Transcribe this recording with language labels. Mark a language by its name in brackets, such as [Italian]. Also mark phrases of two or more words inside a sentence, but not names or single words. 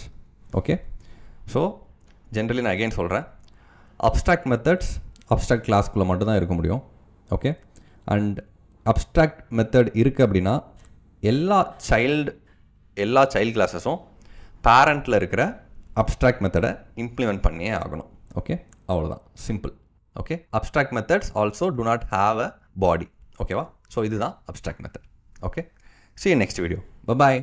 [English] okay, so generally [Tamil] நான் அகெயின் சொல்கிறேன், [English] abstract methods abstract [Tamil] கிளாஸ்க்குள்ளே மட்டும்தான் இருக்க முடியும். [English] okay, and abstract method [Tamil] இருக்குது அப்படின்னா எல்லா [English] child classes [Tamil] பேரண்ட்டில் இருக்கிற [English] abstract method implement [Tamil] பண்ணியே ஆகணும். [English] okay, அவ்வளோதான், simple. okay, abstract methods also do not have a body. okay-va? [Tamil] ஸோ இதுதான் [English] abstract method. okay, see you next video. Bye bye.